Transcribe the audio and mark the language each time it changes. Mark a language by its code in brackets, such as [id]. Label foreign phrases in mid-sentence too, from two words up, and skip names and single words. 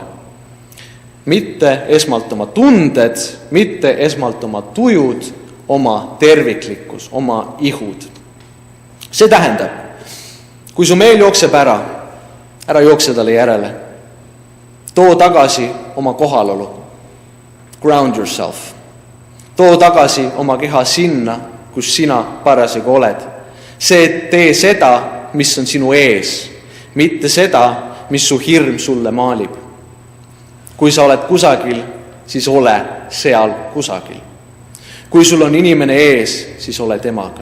[et] Mitte esmalt oma tunded, mitte esmalt oma tujud, oma terviklikkus, oma ihud. See tähendab, kui su meel jookseb ära jookse talle järele. Too tagasi oma kohalolu. [en] Ground yourself. [et] Too tagasi oma keha sinna, kus sina parasjagu oled. Tee seda, mis on sinu ees, mitte seda, mis su hirm sulle maalib. Kui sa oled kusagil, siis ole seal kusagil. Kui sul on inimene ees, siis ole temaga.